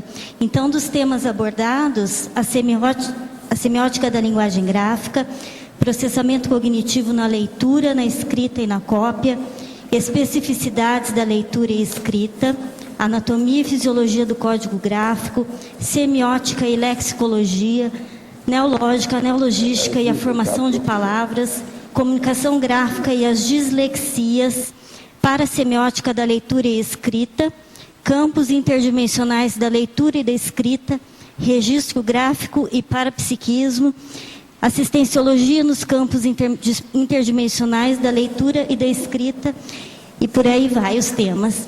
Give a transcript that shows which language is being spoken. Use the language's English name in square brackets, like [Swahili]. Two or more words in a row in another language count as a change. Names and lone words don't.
[Portuguese] Então, dos temas abordados, a semiótica da linguagem gráfica, processamento cognitivo na leitura, na escrita e na cópia, especificidades da leitura e escrita, anatomia e fisiologia do código gráfico, semiótica e lexicologia, neológica, neologística e a formação de palavras, comunicação gráfica e as dislexias, parasemiótica da leitura e escrita, campos interdimensionais da leitura e da escrita, registro gráfico e parapsiquismo, assistenciologia nos campos interdimensionais da leitura e da escrita, e por aí vai os temas.